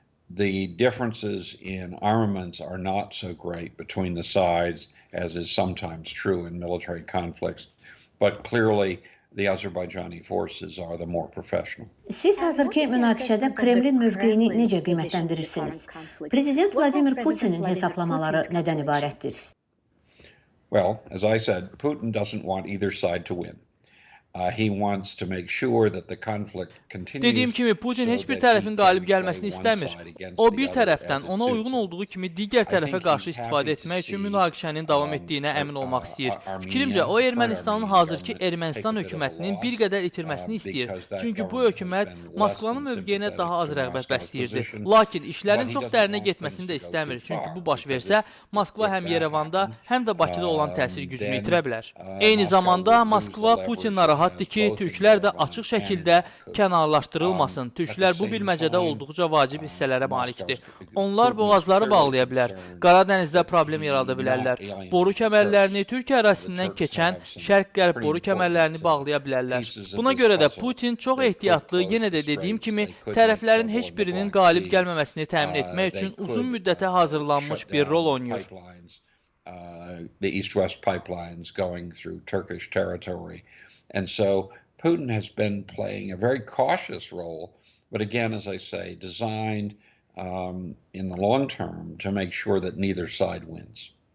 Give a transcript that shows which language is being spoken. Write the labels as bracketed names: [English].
[English] The differences in armaments are not so great between the sides as is sometimes true in military conflicts, but clearly the Azerbaijani forces are the more professional. [Azerbaijani] Siz hazırki münaqişədə Kremlin mövqeyini necə qiymətləndirirsiniz? Prezident Vladimir Putinin hesablamaları nədən ibarətdir? [English] Well, as I said, Putin doesn't want either side to win. He wants to make sure that the conflict continues. [Azerbaijani] Dediyim kimi, Putin heç bir tərəfin qalib gəlməsini istəmir. O bir tərəfdən ona uyğun olduğu kimi digər tərəfə qarşı istifadə etmək üçün münaqişənin davam etdiyinə əmin olmaq istəyir. Fikrimcə, o Ermənistanın hazırki Ermənistan hökumətinin bir qədər itirməsini istəyir. Çünki bu hökumət Moskvanın mövqeyinə daha az rəğbət bəsləyirdi. Lakin işlərin çox dərinə getməsini də istəmir. Çünki bu baş versə, Moskva həm Yerevanda, həm də Bakıda olan təsir gücünü itirə bilər. Eyni zamanda Moskva Putin narahat narahatdır ki, türklər də açıq şəkildə kənarlaşdırılmasın. Türklər bu bilməcədə olduqca vacib hissələrə malikdir. Onlar boğazları bağlaya bilər, Qara dənizdə problem yarada bilərlər. Boru kəmərlərini Türkiyə ərazisindən keçən şərq-qərb boru kəmərlərini bağlaya bilərlər. Buna görə də Putin çox ehtiyatlı, yenə də dediyim kimi, tərəflərin heç birinin qalib gəlməməsini təmin etmək üçün uzun müddətə hazırlanmış bir rol oynayır. [English] The east-west pipelines going through Turkish territory. And so Putin has been playing a very cautious role, but again, as I say, designed in the long term to make sure that neither side wins.